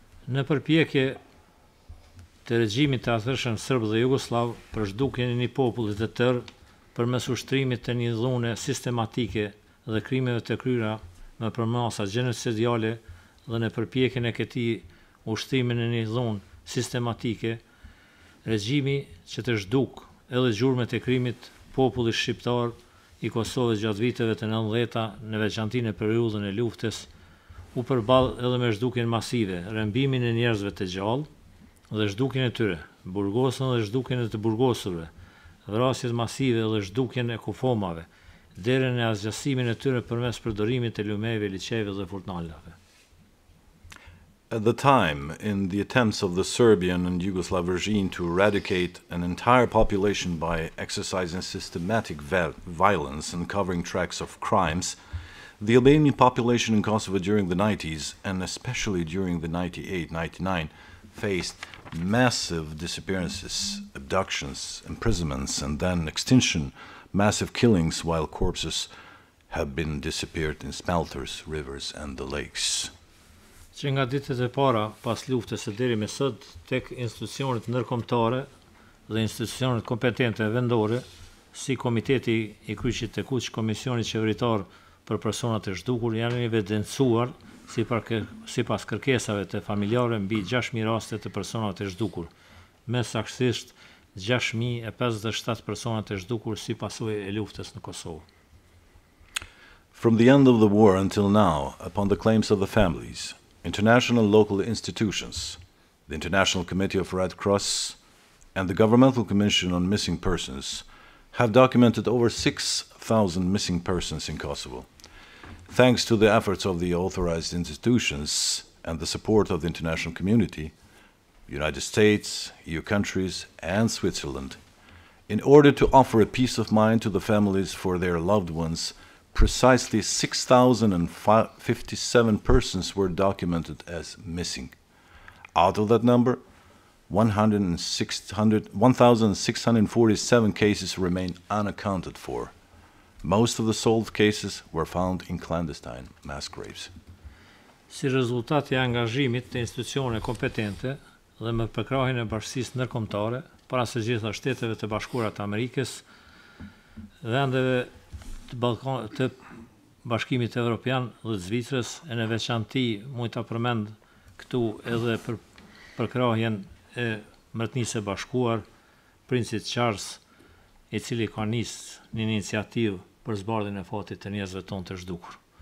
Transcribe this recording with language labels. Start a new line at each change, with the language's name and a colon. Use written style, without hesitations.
Albanian: Në përpjekje të regjimit të atërshëm serb dhe jugoslav për zhdukjen e një populli të tërë përmes ushtrimit të një dhune sistematike dhe krimeve të kryera me përmasa gjenocidiale dhe në përpjekjen e këtij ushtrimin e një dhunë sistematike, regjimi që të zhduk edhe gjurmët e krimit populli shqiptar i Kosovës gjatë viteve të 90-ta, në veçanti në periudhën e luftës, u përball edhe me zhdukjen masive, rëmbimin e njerëzve të gjallë dhe zhdukjen e tyre, burgosën dhe zhdukjen e të burgosurve, vrasjet masive dhe zhdukjen e kufomave, deri në asgjasimin e tyre përmes përdorimit të lumeve, liçeve dhe furtnalave.
English: At the time, in the attempts of the Serbian and Yugoslav regime to eradicate an entire population by exercising systematic violence and covering tracks of crimes, the Albanian population in Kosovo during the 90s, and especially during the 98-99, faced massive disappearances, abductions, imprisonments, and then extinction, massive killings, while corpses have been disappeared in smelters, rivers, and the lakes.
Albanian: Që nga ditët e para pas luftës së deri me sot, tek institucionet ndërkombëtare dhe institucionet kompetente vendore, si Komiteti i Kryqit të Kuq, Komisioni Qeveritar për Personat e Zhdukur, janë evidencuar sipas kërkesave të familjarëve mbi 6.000 raste të personave të zhdukur, me saktësisht 6.057 persona të zhdukur si pasojë e luftës në Kosovë.
English: From the end of the war until now, upon the claims of the families, international and local institutions, the International Committee of Red Cross, and the Governmental Commission on Missing Persons have documented over 6,000 missing persons in Kosovo. Thanks to the efforts of the authorized institutions and the support of the international community, the United States, EU countries, and Switzerland, in order to offer a peace of mind to the families for their loved ones, precisely 6,057 persons were documented as missing. Out of that number, 1,647 cases remain unaccounted for. Most of the solved cases were found in clandestine mass graves.
Albanian: Si rezultat i angazhimit të institucione kompetente dhe me përkrahjen e bashkësisë ndërkombëtare, para së gjitha Shteteve të Bashkuara të Amerikës, vendeve të Bashkimit Evropian dhe Zvicrës, e në veçanti mund ta përmend këtu edhe për përkrahjen e Mbretërisë së Bashkuar, Princit Charles, i cili ka nisë një iniciativë për zbardhjen e fatit të njerëzve tonë të zhdukur.